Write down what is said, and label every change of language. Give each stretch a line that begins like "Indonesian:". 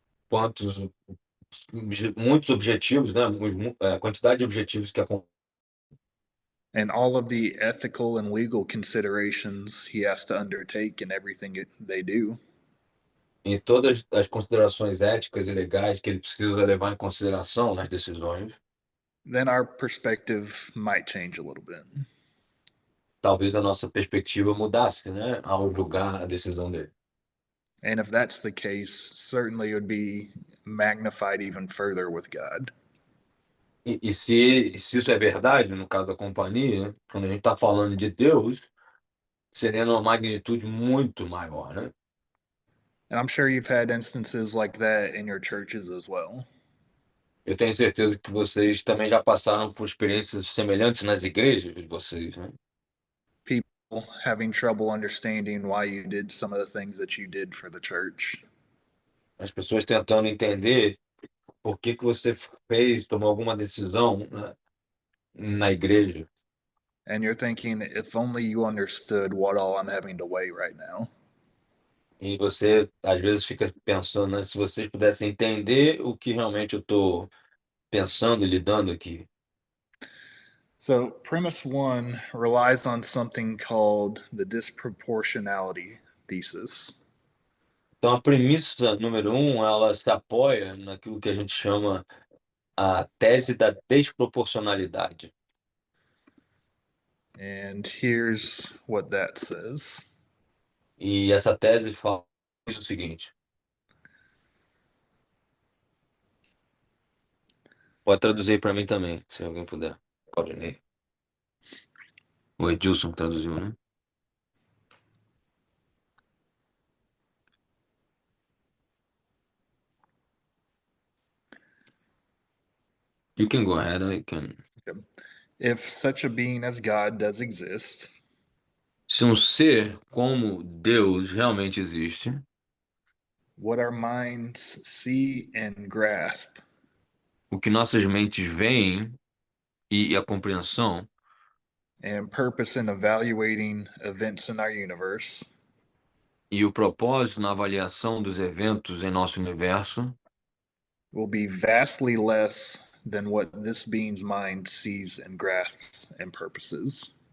Portuguese: quantos, muitos objetivos, né? A quantidade de objetivos que a
English: and all of the ethical and legal considerations he has to undertake in everything they do,
Portuguese: em todas as considerações éticas e legais que ele precisa levar em consideração nas decisões,
English: then our perspective might change a little bit.
Portuguese: talvez a nossa perspectiva mudasse, né, ao julgar a decisão dele.
English: And if that's the case, certainly it would be magnified even further with God.
Portuguese: E se isso é verdade, no caso da companhia, quando a gente está falando de Deus, seria numa magnitude muito maior, né?
English: And I'm sure you've had instances like that in your churches as well.
Portuguese: Eu tenho certeza que vocês também já passaram por experiências semelhantes nas igrejas de vocês, né?
English: People having trouble understanding why you did some of the things that you did for the church.
Portuguese: As pessoas tentando entender por que que você fez, tomou alguma decisão, né, na igreja.
English: And you're thinking, if only you understood what all I'm having to weigh right now.
Portuguese: E você, às vezes, fica pensando, né, se vocês pudessem entender o que realmente eu estou pensando e lidando aqui.
English: So, premise one relies on something called the disproportionality thesis.
Portuguese: Então, a premissa número um, ela se apoia naquilo que a gente chama a tese da desproporcionalidade.
English: And here's what that says.
Portuguese: E essa tese fala o seguinte. Pode traduzir para mim também, se alguém puder. Pode ler. O Edilson traduziu, né?
English: You can go ahead, I can. If such a being as God does exist,
Portuguese: Se um ser como Deus realmente existe,
English: what our minds see and grasp
Portuguese: o que nossas mentes veem e a compreensão
English: and purpose in evaluating events in our universe
Portuguese: e o propósito na avaliação dos eventos em nosso universo
English: will be vastly less than what this being's mind sees and grasps and purposes.